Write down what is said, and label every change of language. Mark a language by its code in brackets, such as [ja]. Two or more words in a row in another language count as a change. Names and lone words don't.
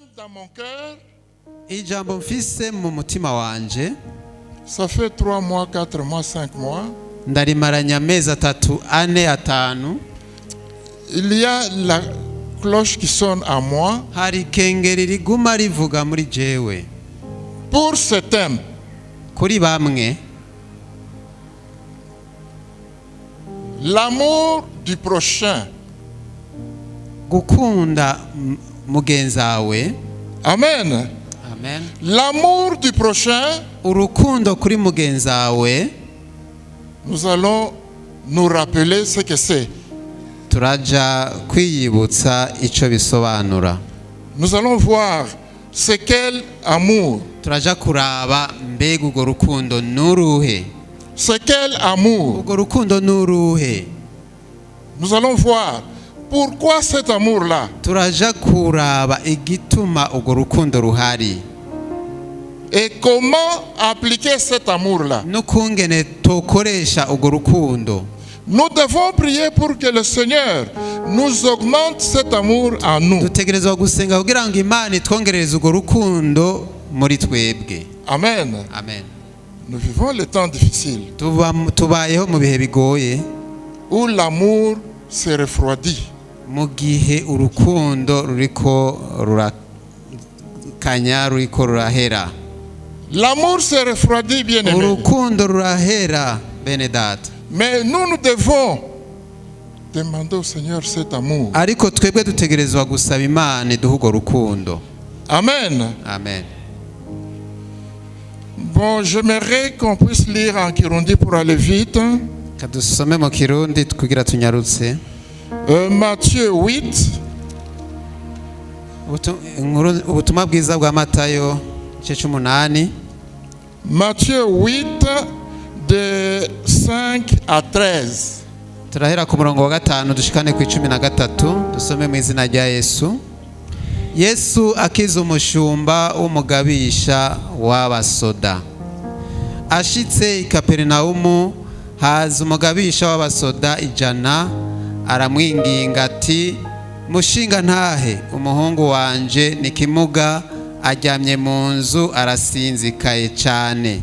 [fr] mon cœur, [rn] ijambo mfise mu mutima wanje [fr] ça fait 3 mois, 4 mois, 5 mois. [rn] ndarimaranya amezi 3, 4, 5. [fr] Il y a la cloche qui sonne à moi. [rn] hari ikengeri riguma rivuga muri jewe. [fr] Pour certains, [rn] Kuri bamwe [fr] l'amour du prochain. [rn] gukunda mugenzawe. [fr] Amen. [rn] Amen. [fr] L'amour du prochain, [rn] Urukundo kuri mugenzawe [fr] nous allons nous rappeler ce que c'est. [rn] turaja kwiyibutsa ico bisobanura. [fr] Nous allons voir c'est quel amour. [rn] Turaja kuraba mbega urwo rukundo nuruhe. [fr] C'est quel amour. [rn] Urwo rukundo nuruhe. [fr] Nous allons voir pourquoi cet amour-là. [rn] Turaja kuraba igituma urwo rukundo ruhari. [fr] Et comment appliquer cet amour-là. [rn] Nukungene tokoresha urwo rukundo. [fr] Nous devons prier pour que le Seigneur nous augmente cet amour en nous. [rn] Dutegerezwa gusenga kugira ngo Imana itwongerereze urwo rukundo muri twebwe. [fr] Amen. [rn] Amen. [fr] Nous vivons les temps difficiles [rn] Tubayeho mu bihe bigoye [fr] où l'amour se refroidit. [rn] mu gihe urukundo ruriko rurakanya ruriko rurahera. [fr] L'amour se refroidit, bien aimé. [rn] Urukundo rurahera bene data. [fr] Mais nous devons demander au Seigneur cet amour. [rn] Ariko twebwe dutegerezwa gusaba Imana iduhe urwo rukundo. [fr] Amen. [rn] Amen. [fr] Bon, j'aimerais qu'on puisse lire en Kirundi pour aller vite. [rn] Kadusome mu Kirundi kugira tunyarutse. [fr] Matthieu 8. [rn] Ubutumwa bwiza bwa Matayo igice 8. [fr] Matthieu 8 de 5 à 13. [rn] Turahera ku murongo wa 5 dushikane ku 13. Dusome mu izina rya Yesu. Yesu akiza umushumba w'umugabisha w'abasoda. Ashitse i Kaperinaumu haza umugabisha w'abasoda 100 aramwinginga ati mushinga ntahe umuhungu wanje ni kimuga aryamye mu nzu arasinzikaye cyane.